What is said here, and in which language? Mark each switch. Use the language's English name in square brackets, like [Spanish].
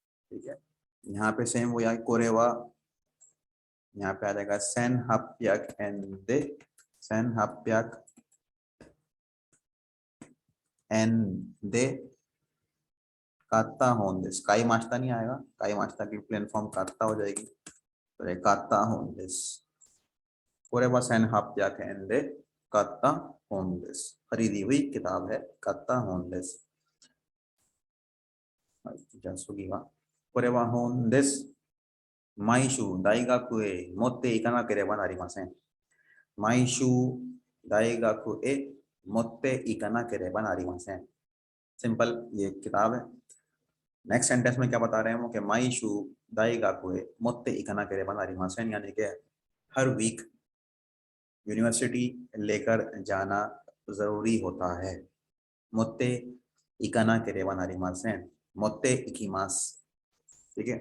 [Hindi] ठीक है, यहाँ पे सेम वो कोरेवा, यहाँ पे आ जाएगा सेन हाप्याक एंडे, सेन हाप्याक एंडे कात्ता होंदेस, काई मास्ता नहीं आएगा, काई मास्ता की प्लेन फॉर्म कात्ता हो जाएगी, तो ये कात्ता होंदेस, [Japanese] कोरेवा सेन हाप्याक एंडे कात्ता होंदेस, [Hindi] खरीदी हुई किताब है कात्ता होंदेस। [Japanese] じゃあ次は、これは本です。毎週大学へ持っていかなければなりません。毎週大学へ持っていかなければなりません। [Hindi] सिंपल ये किताब है। नेक्स्ट सेंटेंस में क्या बता रहे हैं वो कि [Japanese] माई शू दाई गाकुए मोत्ते इकाना करे बना रिमासेन, [Hindi] यानी कि हर वीक यूनिवर्सिटी लेकर जाना जरूरी होता है। [Japanese] मोत्ते इकाना करे बना रिमासेन, मोत्ते इकीमास, ठीक है।